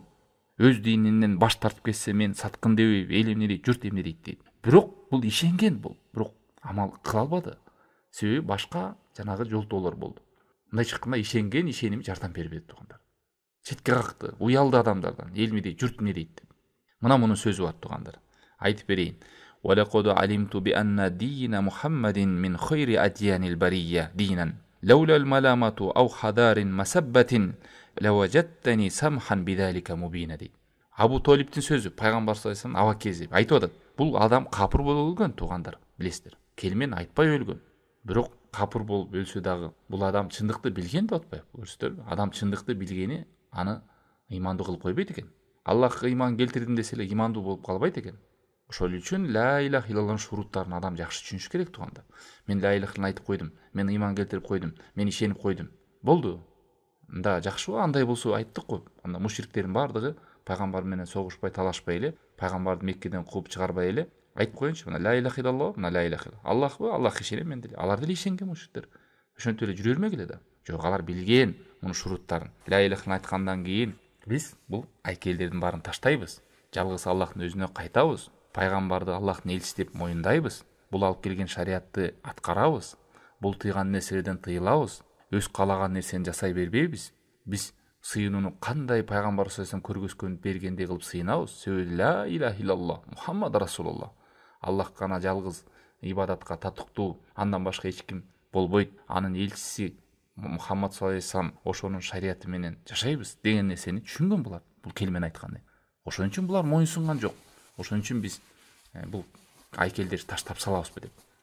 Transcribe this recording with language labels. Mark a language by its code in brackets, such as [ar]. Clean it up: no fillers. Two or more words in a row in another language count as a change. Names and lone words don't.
[ky] Өз дининен баш тартып кетсе, мен саткын дебейм, эл эмне дейт, журт эмне дейт дейт. Бирок бул ишенген бул, бирок амал кыла албады. Себеби башка жанагы жолтоолор болду. Мындай чыкканда ишенген ишеними жардам бербеди туугандар. Четке какты, уялды адамдардан. Эл эмне дейт, журт эмне дейт. Мына мунун сөзү бар туугандар. Айтып берейин. [ar] وَلَقَدْ عَلِمْتُ بِأَنَّ دِينَ مُحَمَّدٍ مِنْ خَيْرِ أَدْيَانِ الْبَرِيَّةِ دِينًا لولا الملامة أو حذار مسبة لوجدتني سمحا بذلك مبينا дейт. [ky] Абу Толиптин сөзү, пайгамбар [ar] صلى الله عليه وسلم [ky] абакези айтып атат. Бул адам капыр болуп өлгөн туугандар, билесиздер. Келмен айтпай өлгөн. Бирок капыр болуп өлсө дагы бул адам чындыкты билген деп атпайбы? Көрсөтөр. Адам чындыкты билгени аны ыймандуу кылып койбойт экен. Аллахка ыйман келтирдим десе эле ыймандуу болуп калбайт экен. Ошол үчүн [ar] لا إله إلا الله [ky] шуруттарын адам жакшы түшүнүш керек туугандар. Мен [ar] لا إله إلا الله [ky] айтып койдум, мен ыйман келтирип койдум, мен ишенип койдум. Болду. Анда жакшыбы? Андай болсо айттык го. Анда мушриктердин бардыгы пайгамбар менен согушпай, талашпай эле, пайгамбарды Меккеден кууп чыгарбай эле айтып коеюнчу, мына [ar] لا إله إلا الله, [ky] мына [ar] لا إله إلا الله. [ky] Аллахбы? Аллах ишенем мен деле. Алар деле ишенген мушриктер. Ошентип эле жүрө бермегиле да. Жок, алар билген мунун шуруттарын. [ar] لا إله [ky] айткандан кийин биз бул айкелдердин баарын таштайбыз. Жалгыз Аллахтын өзүнө кайтабыз. Пайгамбарды Аллахтын элчиси деп моюндайбыз. Бул алып келген шариатты аткарабыз. Бул тыйган нерселерден тыйылабыз. Өз каалаган нерсени жасай бербейбиз. Биз сыйынууну кандай пайгамбар [ar] صلى الله عليه وسلم [ky] көргөзгөн бергендей кылып сыйынабыз. [ar] Себеби لا إله إلا الله محمد رسول الله. [ky] Аллах гана жалгыз ибадатка татыктуу, андан башка эч ким болбойт. Анын элчиси Мухаммад [ar] صلى الله عليه وسلم [ky] ошонун шариаты менен жашайбыз деген нерсени түшүнгөн булар. Бул келмен айткандай. Ошон үчүн булар моюнсунган жок. Ошон үчүн биз бул айкелдерди таштап салабызбы деп.